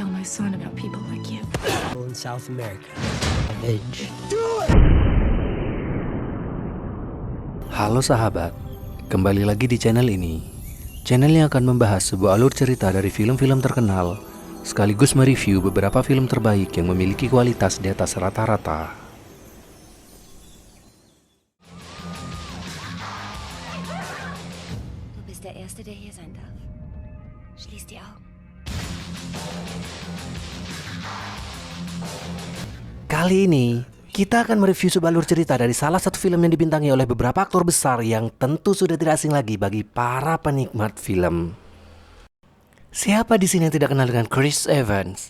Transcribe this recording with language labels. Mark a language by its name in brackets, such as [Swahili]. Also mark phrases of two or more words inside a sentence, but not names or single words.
[English] song about people like you. In South America. Edge. [Indonesian] Halo sahabat, kembali lagi di channel ini. Channel yang akan membahas sebuah alur cerita dari film-film terkenal, sekaligus mereview beberapa film terbaik yang memiliki kualitas di atas rata-rata. [German] Du bist der Erste, der hier sein darf. Schließ die Augen. [Indonesian] Kali ini, kita akan mereview sebuah alur cerita dari salah satu film yang dibintangi oleh beberapa aktor besar yang tentu sudah tidak asing lagi bagi para penikmat film. Siapa di sini yang tidak kenal dengan Chris Evans?